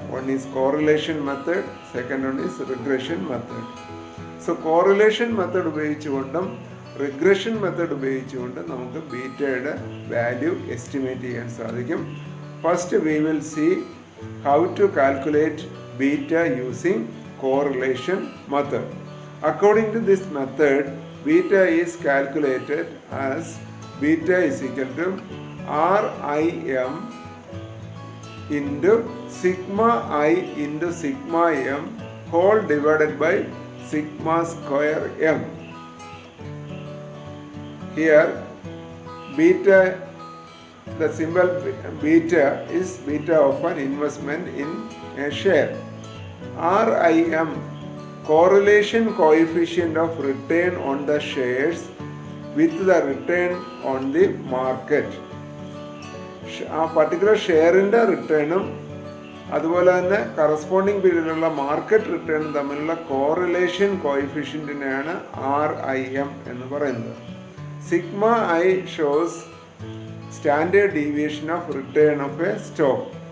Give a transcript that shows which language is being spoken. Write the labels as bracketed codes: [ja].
[en] One is correlation method, second one is regression method. So correlation method [ml] ഉപയോഗിച്ചുകൊണ്ടും regression method ഉപയോഗിച്ചുകൊണ്ടും നമുക്ക് ബീറ്റയുടെ value estimate ചെയ്യാൻ സാധിക്കും. [en] First we will see how to calculate beta using correlation method. According to this method, beta is calculated as beta is equal to RIM into sigma I into sigma m whole divided by sigma square m. Here beta, the symbol beta is beta of an investment in a share. RIM, correlation coefficient of return on the shares with the return on the market. [ml] ആ particular ഷെയറിൻ്റെ റിട്ടേണും അതുപോലെ തന്നെ corresponding പീരീഡിലുള്ള market റിട്ടേണും തമ്മിലുള്ള correlation കോയിഫിഷ്യൻറ്റിനെയാണ് RIM എന്ന് പറയുന്നത്. [en] Sigma I shows standard deviation of return of a stock.